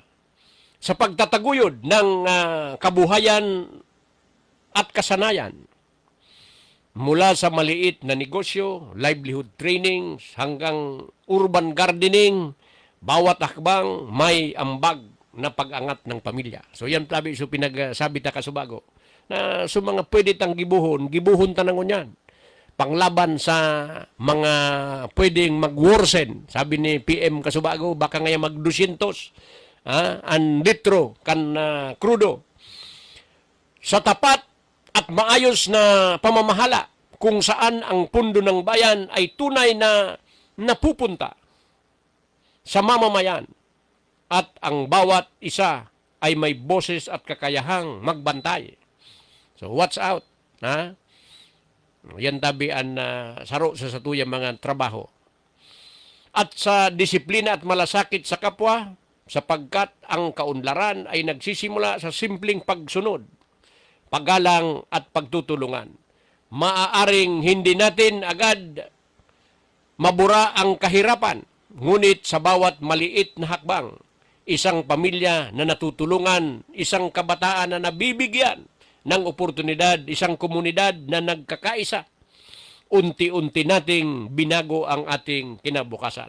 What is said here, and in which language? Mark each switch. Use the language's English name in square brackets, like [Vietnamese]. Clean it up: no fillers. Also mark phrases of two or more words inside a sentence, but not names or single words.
[Filipino] Sa pagtataguyod ng kabuhayan at kasanayan, mula sa maliit na negosyo, [English] livelihood training, [Filipino] hanggang [English] urban gardening, [Filipino] bawat hakbang may ambag na pag-angat ng pamilya. [Bikol] So yan tabi so pinagsabi ta kasubago na so mga pwede tang gibuhon tanangon yan. [Filipino] Panglaban sa mga pwedeng mag-worsen. Sabi ni PM Kasubago, baka ngayon mag-200 [Bikol] an litro kan krudo. [Filipino] Sa tapat at maayos na pamamahala kung saan ang pundo ng bayan ay tunay na napupunta sa mamamayan at ang bawat isa ay may boses at kakayahang magbantay. [English] So watch out, [Bikol] Yan tabi ang saro sa satuyang mga trabaho. [Filipino] At sa disiplina at malasakit sa kapwa, sapagkat ang kaunlaran ay nagsisimula sa simpleng pagsunod, paggalang at pagtutulungan. Maaaring hindi natin agad mabura ang kahirapan, ngunit sa bawat maliit na hakbang, isang pamilya na natutulungan, isang kabataan na nabibigyan ng oportunidad, isang komunidad na nagkakaisa, unti-unti nating binago ang ating kinabukasan.